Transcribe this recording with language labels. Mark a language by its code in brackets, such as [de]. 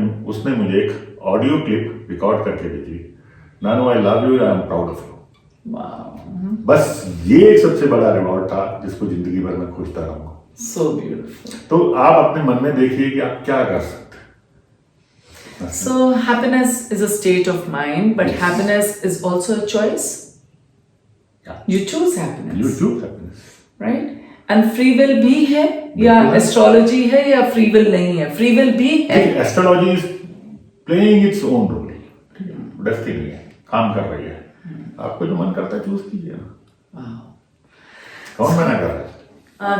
[hi] उसने मुझे एक ऑडियो क्लिप रिकॉर्ड करके भेजी, नानू [en] I love you, I am proud of you. [hi] बस ये एक सबसे बड़ा रिवॉर्ड था जिसको जिंदगी भर में खोजता रहूंगा। [en] So beautiful. [hi] तो आप अपने मन में देखिए कि आप क्या कर सकते हैं। [en] So happiness is a state of mind, but Yes. happiness is also a choice. Yeah. You choose happiness. You choose happiness. Right? And free will [hi] भी है या बिल्कुल। एस्ट्रोलॉजी है या फ्री विल नहीं है? फ्री विल भी है। [en] astrology is playing its own role, [hi] destiny है, काम कर रही है। आपको जो मन करता है चूज कीजिए ना, कौन मना कर रहा है।